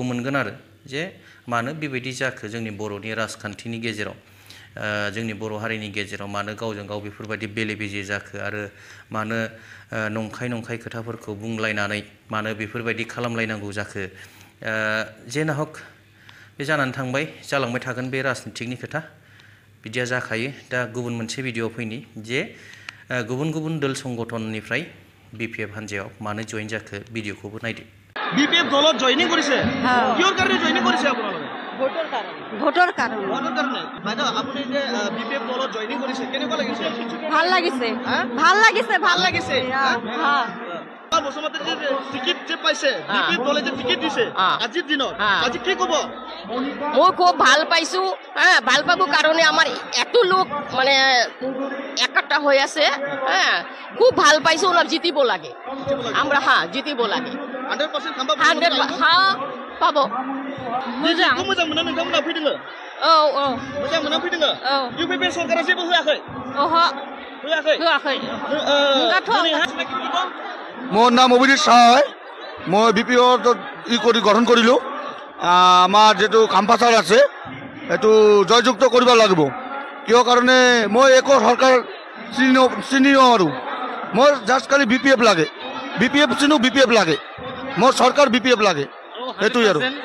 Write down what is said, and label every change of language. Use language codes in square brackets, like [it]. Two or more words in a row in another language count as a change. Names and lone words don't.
[brx] मोनगोन आरो जे मानो बेबायदि जाखो जोंनि बर'नि राजखान्थिनि गेजेराव जोंनि बर' हारिनि गेजेराव मानो गावजों गाव बेफोरबायदि बेले बेजे जाखो आरो मानो नंखाय खोथाफोरखौ बुंलायनानै मानो बेफोरबायदि खालामलायनांगौ जाखो जेना हक बे जानानै थांबाय जालांबाय थागोन बे राजनितिकनि खोथा बिदिया जाखायो दा गुबुन मोनसे भिडिअ फैनि जे गुबुन गुबुन दल संगठननिफ्राय बिपिएफ हान्जायाव मानो जयेन जाखो भिडिअखौबो नायदो [as] বিপিএফ দলত জয়েনিং কৰিছে কিহৰ কাৰণে জয়েনিং কৰিছে আপোনালোকে ভোটৰ কাৰণে বাইদেউ আপুনি যে বিপিএফ দলত জয়েনিং কৰিছে কেনেকুৱা লাগিছে ভাল লাগিছে বসুমতাৰী যে টিকিট যে পাইছে বিপি দলে যে টিকিট দিছে আজিৰ দিনত আজি কি ক'ব মই খুব ভাল পাইছো হ্যাঁ ভাল পাবো কারণে আমার এত লোক মানে একটা হয়ে আছে হ্যাঁ খুব ভাল পাইছো ওনার জিতিব লাগে আমরা হ্যাঁ জিতিব লাগে 100% খাম্বা 100 হ্যাঁ পাবো [brx] मोजां मोजां मोना नोंथांमोना फैदों औ औ मोजां मोना फैदों औ इउपिपि सरकारा जेबो होआखै ओहो होआखै होआखै [as] মোৰ নাম অভিজিৎ সাহাই মই বি পি গঠন কৰিলোঁ আমাৰ যিটো কাম্পাছাৰ আছে এইটো জয়যুক্ত কৰিব লাগিব কিয় কাৰণে মই একো চৰকাৰ চিনি নোৱাৰোঁ মই জাষ্ট খালি বি পি এফ লাগে বি পি এফ চিনো বি পি এফ লাগে মোৰ চৰকাৰ বি পি এফ লাগে সেইটোৱে আৰু